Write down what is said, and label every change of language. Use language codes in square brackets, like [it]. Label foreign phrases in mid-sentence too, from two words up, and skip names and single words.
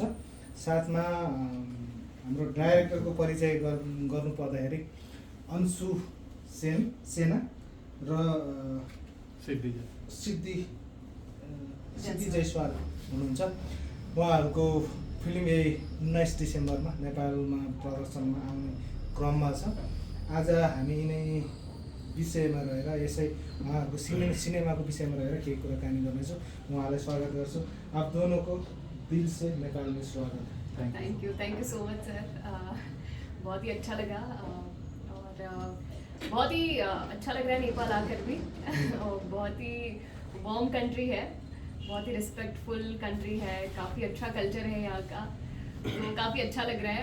[ne] साथमा हाम्रो डाइरेक्टरको परिचय गर्नु पर्दाखेरि अंशु सेना र सिद्धि जयसवाल हुनुहुन्छ। उहाँहरूको फिल्म यही 19 डिसेम्बरमा नेपालमा प्रदर्शनमा आउने क्रममा छ। आज हामी यिनै विषयमा रहेर यसै उहाँहरूको सिनेमाको विषयमा रहेर केही कुराकानी गर्नेछौँ। उहाँलाई स्वागत गर्छु। [hi] आप दोनों को दिल से नेपाल में स्वागत। [en] thank you so much sir. [hi] बहुत ही अच्छा लगा और बहुत ही अच्छा लग रहा है नेपाल आकर भी। और बहुत ही [en] warm country [hi] है, बहुत ही [en] respectful country [hi] है, काफ़ी अच्छा कल्चर है यहाँ का, तो काफ़ी अच्छा लग रहा है।